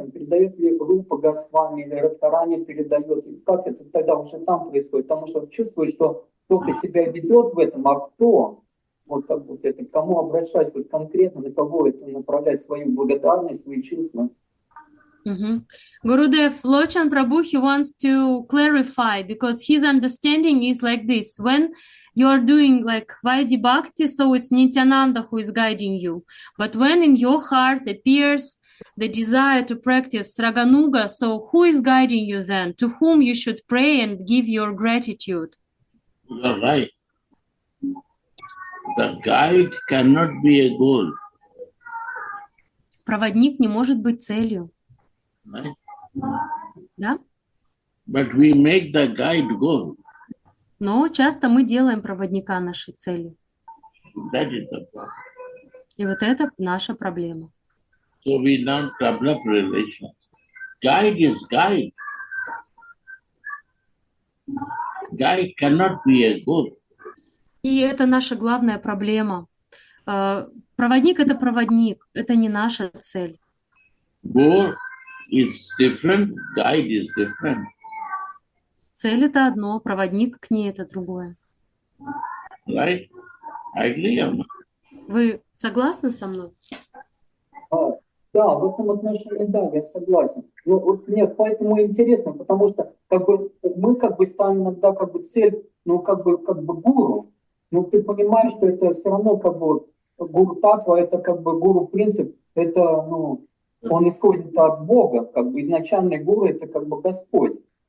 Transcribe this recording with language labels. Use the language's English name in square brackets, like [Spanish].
[Russian] Он передает ли группа Госвами или Радхарани передает? И как это тогда уже там происходит? Потому что чувствуешь, что кто-то тебя ведет в этом, а кто? Вот это, к кому обращать вот конкретно, на кого это направлять свою благодарность, свои чувства. [English] Gurudev, Lochan Prabhu, he wants to clarify because his understanding is like this. When you're doing like Vaidhi Bhakti, so it's Nityananda who is guiding you. But when in your heart appears the desire to practice Raganuga, so who is guiding you then? To whom you should pray and give your gratitude? You're right. The guide cannot be a goal. [Russian] Проводник не может быть целью. [English] Right? [Russian] Да? [English] But we make the guide goal. [Russian] Но часто мы делаем проводника нашей целью. [English] That is the problem. [Russian] И вот это наша проблема. [English] So we don't develop relation. Guide is guide. Guide cannot be a goal. [Russian] И это наша главная проблема. Проводник — это проводник, это не наша цель. [English] Goal is different, guide is different. [Russian] Цель — это одно, проводник к ней — это другое. [English] Right? I agree or not? [Russian] Вы согласны со мной? Да, в этом отношении, да, я согласен. Ну, вот мне поэтому интересно, потому что как бы, мы как бы ставим иногда как бы цель, ну как бы гуру, но ты понимаешь, что это все равно как бы гуру татва, это как бы гуру принцип, это, ну, он исходит от Бога, как бы изначальный гуру это как бы Господь.